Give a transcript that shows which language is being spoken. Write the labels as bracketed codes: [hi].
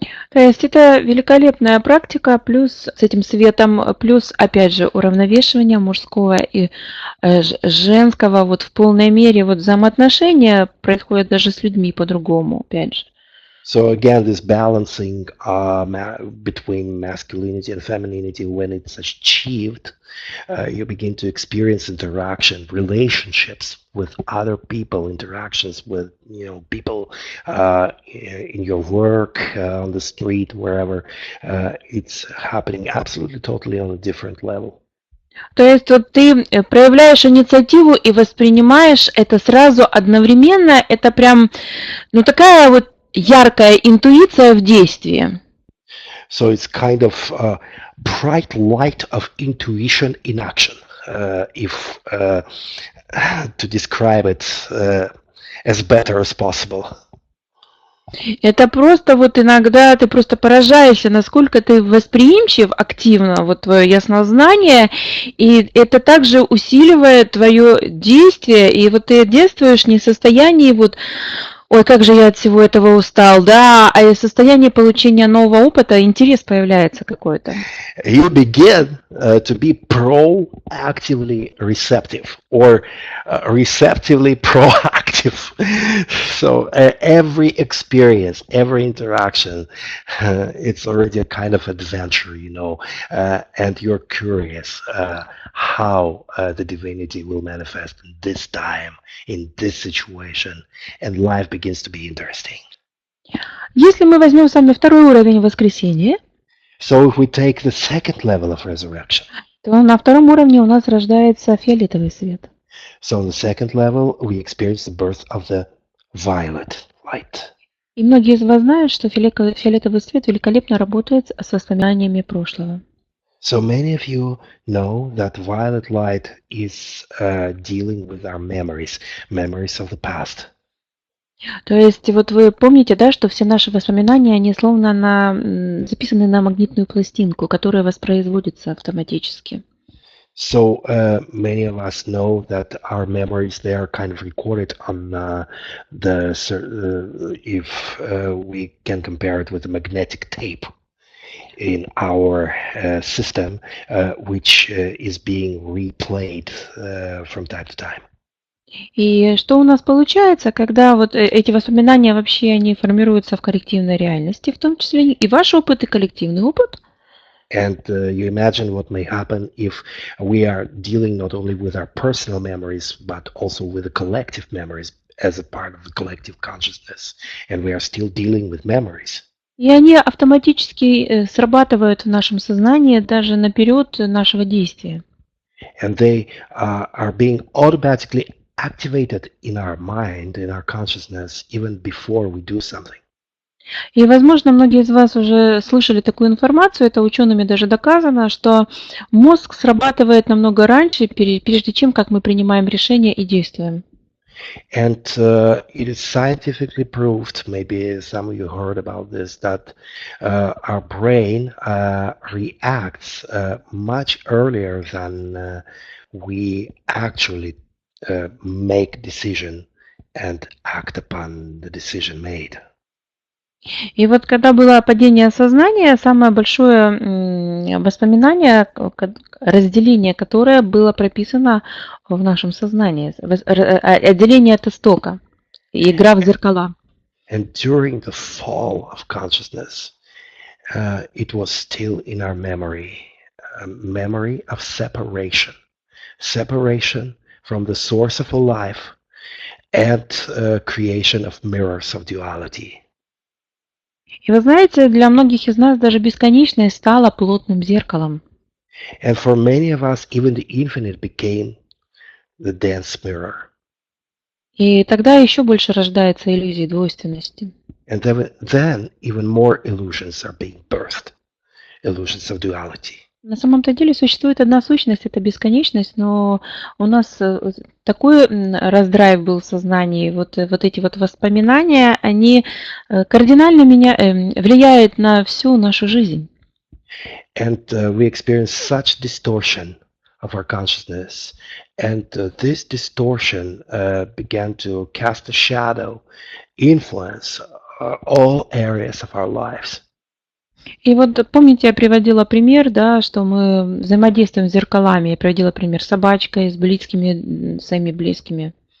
[ru] То есть это великолепная практика, плюс с этим светом, плюс, опять же, уравновешивание мужского и женского вот в полной мере. Вот взаимоотношения происходят даже с людьми по-другому, опять же. [en] So again, this balancing between masculinity and femininity, when it's achieved, you begin to experience interaction, relationships with other people, interactions with people in your work, on the street, wherever. It's happening absolutely, totally on a different level. [ru] То есть вот ты проявляешь инициативу и воспринимаешь это сразу одновременно. Это прям, ну, такая вот яркая интуиция в действии. [en] So it's kind of a bright light of intuition in action, if to describe it as better as possible. [ru] Это просто вот иногда ты просто поражаешься, насколько ты восприимчив активно, вот твое яснознание, и это также усиливает твое действие, и вот ты действуешь не в состоянии вот, ой, как же я от всего этого устал, да, а из состояния получения нового опыта интерес появляется какой-то. [en] You begin to be proactively receptive or receptively proactive. So every experience, every interaction, it's already a kind of adventure, and you're curious how the divinity will manifest in this time, in this situation, and life begins to be interesting. [ru] Если мы возьмем с вами второй уровень воскресения, [en] So if we take the second level of resurrection, [ru] то на втором уровне у нас рождается фиолетовый свет. [en] so on the second level, we experience the birth of the violet light. [ru] И многие из вас знают, что фиолетовый цвет великолепно работает с воспоминаниями прошлого. [en] So many of you know that violet light is dealing with our memories of the past. [ru] То есть вот вы помните, да, что все наши воспоминания, они словно записаны на магнитную пластинку, которая воспроизводится автоматически. [en] So many of us know that our memories, they are kind of recorded on if we can compare it with a magnetic tape in our system, which is being replayed from time to time. [ru] И что у нас получается, когда вот эти воспоминания вообще, они формируются в коллективной реальности, в том числе и ваш опыт, и коллективный опыт. [en] And you imagine what may happen if we are dealing not only with our personal memories, but also with the collective memories as a part of the collective consciousness. And we are still dealing with memories. [ru] И они автоматически срабатывают в нашем сознании даже наперед нашего действия. [en] And they are being automatically activated in our mind, in our consciousness, even before we do something. [ru] И, возможно, многие из вас уже слышали такую информацию, это учеными даже доказано, что мозг срабатывает намного раньше, прежде чем как мы принимаем решения и действуем. [en] And it is scientifically proved, maybe some of you heard about this, that our brain reacts much earlier than we actually make decision and act upon the decision made. [ru] И вот когда было падение сознания, самое большое воспоминание, разделение, которое было прописано в нашем сознании, отделение от истока, игра в зеркала. [en] And during the fall of consciousness, it was still in our memory, a memory of separation from the source of all life and creation of mirrors of duality. [ru] И вы знаете, для многих из нас даже бесконечность стала плотным зеркалом. [en] And for many of us, even the infinite became the dense mirror. [ru] И тогда еще больше рождается иллюзия двойственности. [en] And then even more illusions are being birthed, illusions of duality. [ru] На самом-то деле существует одна сущность, это бесконечность, но у нас такой раздрайв был в сознании, вот эти вот воспоминания, они кардинально влияют на всю нашу жизнь. [en] And we experience such distortion of our consciousness, and this distortion began to cast a shadow, influence all areas of our lives. [ru] И вот помните, я приводила пример, да, что мы взаимодействуем с зеркалами. Я приводила пример с собачкой, с близкими, своими близкими.